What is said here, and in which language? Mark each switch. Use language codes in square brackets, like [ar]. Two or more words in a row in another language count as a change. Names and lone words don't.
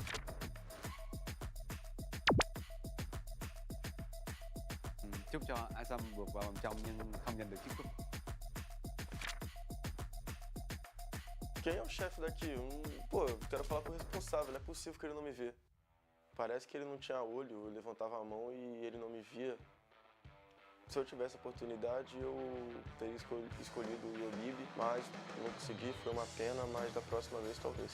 [vi] Chúc cho Asam vượt vào vòng trong nhưng không giành được chiếc cúp. [pt] Quem é o chefe daqui? Pô, eu quero falar com o responsável, não é possível que ele não me vê. Parece que ele não tinha olho, eu levantava a mão e ele não me via. Se eu tivesse a oportunidade, eu teria escolhido o Yobib, mas não consegui, foi uma pena, mas da próxima vez talvez.